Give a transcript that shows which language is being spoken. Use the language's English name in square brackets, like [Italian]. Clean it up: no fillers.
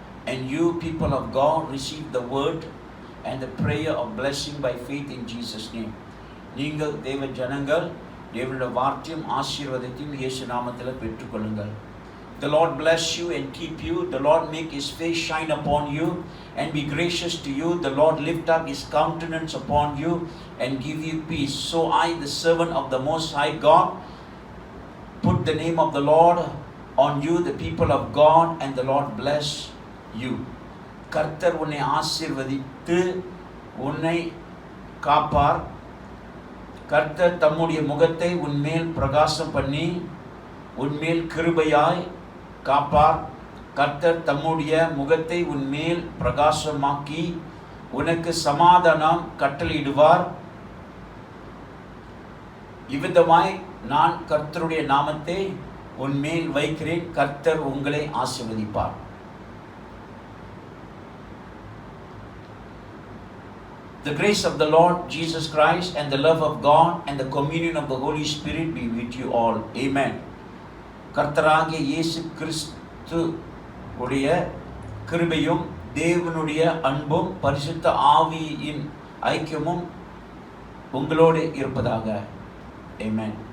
[English] And you, people of God, receive the word and the prayer of blessing by faith in Jesus' name. [Tamil] நீங்கள் தேவ ஜனங்கள் தேவனுடைய வார்த்தையும் ஆசீர்வாதத்தையும் இயேசு நாமத்தில் பெற்றுக்கொள்ளுங்கள். [English] The Lord bless you and keep you. The Lord make His face shine upon you and be gracious to you. The Lord lift up His countenance upon you and give you peace. So I, the servant of the Most High God, put the name of the Lord on you, the people of God, and the Lord bless you. [Tamil] கர்த்தர் உன்னை ஆசீர்வதித்து உன்னை காப்பார். கர்த்தர் தம்முடைய முகத்தை உன்மேல் பிரகாசம் பண்ணி உன்மேல் கிருபையாய் காப்பார். கர்த்தர் தம்முடைய முகத்தை உன்மேல் பிரகாசமாக்கி உனக்கு சமாதானம் கட்டளையிடுவார். இவ்விதமாய் நான் கர்த்தருடைய நாமத்தை உன்மேல் வைக்கிறேன். கர்த்தர் உங்களை ஆசீர்வதிப்பார். [English] The grace of the Lord Jesus Christ and the love of God and the communion of the Holy Spirit be with you all. Amen. [Tamil] கர்த்தராகிய இயேசு கிறிஸ்து உடைய கிருபையும் தேவனுடைய அன்பும் பரிசுத்த ஆவியின் ஐக்கியமும் உங்களோடு இருப்பதாக. Amen.